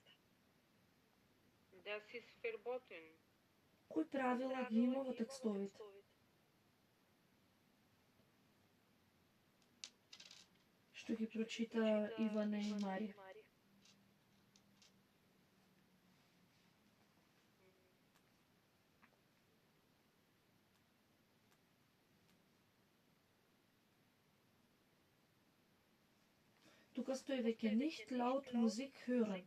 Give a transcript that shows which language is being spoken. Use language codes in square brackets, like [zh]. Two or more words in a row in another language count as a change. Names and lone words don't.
[de] Das ist verboten. [mk] Кои правила ги има во текстовите? Што ги прочита Ивана и Марија. Тука стои веќе [de] nicht laut Musik hören.